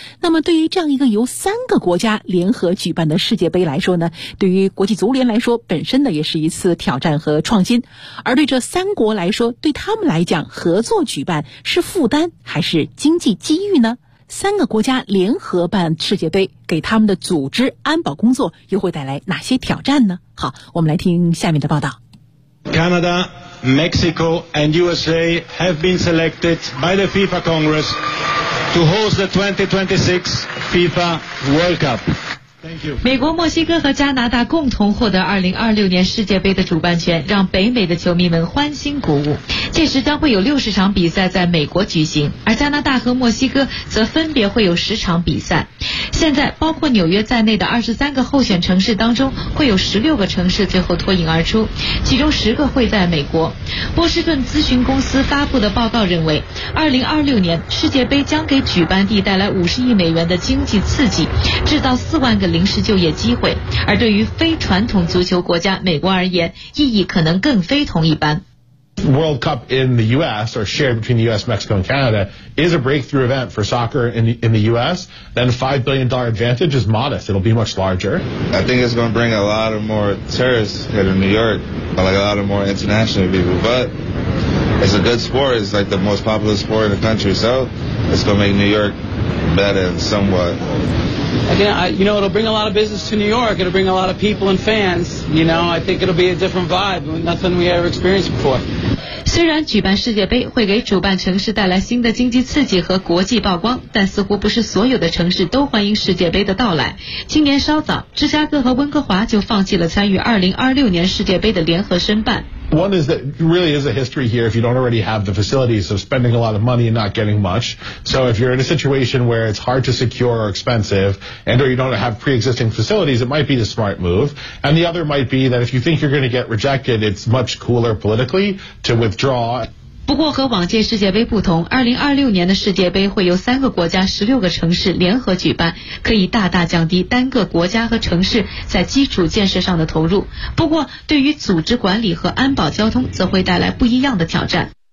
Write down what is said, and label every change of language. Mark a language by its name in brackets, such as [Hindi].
[Chinese] 那么对于这样一个由3个国家联合举办的世界杯来说呢，对于国际足联来说，本身呢，也是一次挑战和创新。而对这3国来说，对他们来讲，合作举办是负担还是经济机遇呢？ 3个国家联合办世界杯，给他们的组织安保工作又会带来哪些挑战呢？好，我们来听下面的报道。 [English] Canada, Mexico and USA have been selected by the FIFA Congress to host the 2026 FIFA World Cup. Thank you. [Chinese] 美国、墨西哥和加拿大共同获得2026年世界杯的主办权，让北美的球迷们欢欣鼓舞。届时将会有60场比赛在美国举行，而加拿大和墨西哥则分别会有10场比赛。现在包括纽约在内的23个候选城市当中，会有16个城市最后脱颖而出，其中10个会在美国。波士顿咨询公司发布的报告认为，2026年世界杯将给举办地带来50亿美元的经济刺激，制造40000个临时就业机会，而对于非传统足球国家美国而言，意义可能更非同一般。 [English] World Cup in the U.S. or shared between the U.S., Mexico, and Canada is a breakthrough event for soccer in the U.S., then $5 billion advantage is modest. It'll be much larger. I think it's going to bring a lot of more tourists here to New York, like a lot of more international people. But it's a good sport. It's like the most popular sport in the country. So it's going to make New York better somewhat. Again, it'll bring a lot of business to New York. It'll bring a lot of people and fans. You know, I think it'll be a different vibe, nothing we ever experienced before. [Chinese] 虽然举办世界杯会给主办城市带来新的经济刺激和国际曝光，但似乎不是所有的城市都欢迎世界杯的到来。今年稍早，芝加哥和温哥华就放弃了参与2026年世界杯的联合申办。 [English] One is that really is a history here if you don't already have the facilities of spending a lot of money and not getting much. So if you're in a situation where it's hard to secure or expensive and or you don't have pre-existing facilities, it might be the smart move. And the other might be that if you think you're going to get rejected, it's much cooler politically to withdraw. [Chinese] 不过和往届世界杯不同，2026年的世界杯会由三个国家、16个城市联合举办，可以大大降低单个国家和城市在基础建设上的投入。不过，对于组织管理和安保交通则会带来不一样的挑战。